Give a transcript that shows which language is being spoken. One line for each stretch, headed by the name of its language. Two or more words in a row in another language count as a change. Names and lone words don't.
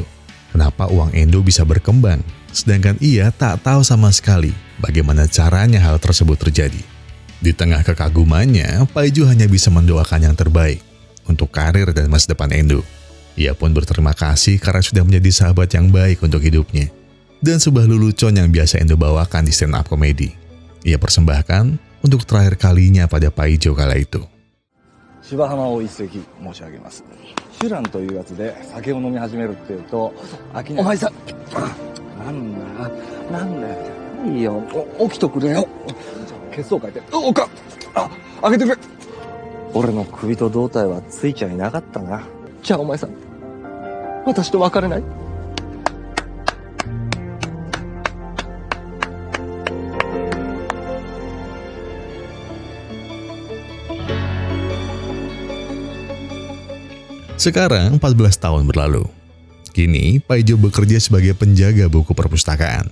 Indonesian: Kenapa uang Endo bisa berkembang, sedangkan ia tak tahu sama sekali bagaimana caranya hal tersebut terjadi. Di tengah kekagumannya, Paijo hanya bisa mendoakan yang terbaik untuk karir dan masa depan Endo. Ia pun berterima kasih karena sudah menjadi sahabat yang baik untuk hidupnya. Dan sebuah lelucon yang biasa Endo bawakan di stand up comedy, ia persembahkan untuk terakhir kalinya pada Paijo kala itu.
Japanese: 芝浜を一席申し上げます。シュランというやつで酒を飲み始めるっていうと飽きない。お前さん、なんだよ。いいよ。起きとくれよ。血相変えて。おか。開けてくれ。俺の首と胴体はついちゃいなかったな。じゃあお前さん、私と別れない？
Indonesian: Sekarang 14 tahun berlalu. Kini, Paijo bekerja sebagai penjaga buku perpustakaan.